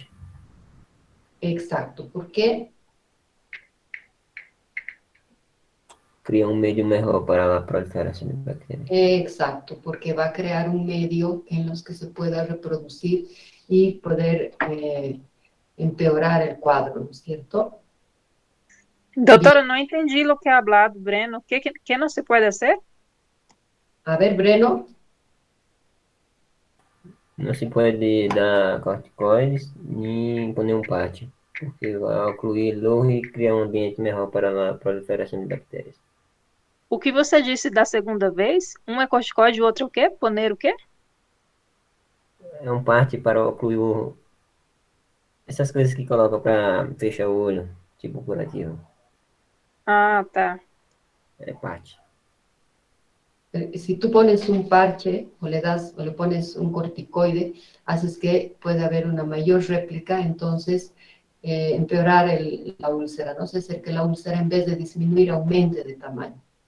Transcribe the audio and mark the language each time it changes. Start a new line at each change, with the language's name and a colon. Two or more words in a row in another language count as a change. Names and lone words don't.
Spanish: Exacto. ¿Por qué? Cria un medio mejor para la proliferación de bacterias. Exacto, porque va a crear un medio en los que se pueda reproducir y poder empeorar el cuadro, ¿no es cierto?
Portuguese: Doutora, não entendi o que é hablado, Breno. O que não se pode fazer?
Spanish: A ver, Breno. No se puede dar corticoides ni poner un parche, porque va a ocluir el ojo y crea un ambiente mejor para la proliferación de bacterias.
Portuguese: O que você disse da segunda vez? Um é corticoide, o outro é o quê? Poner o quê? É um parche para ocluir o ojo. Essas coisas que colocam para fechar o olho, tipo curativo. Ah, tá. É parche.
Spanish: Si tú pones un parche o le pones un corticoide, haces que pueda haber una mayor réplica, entonces empeorar la úlcera, ¿no? Es decir, que la úlcera en vez de disminuir aumente de tamaño.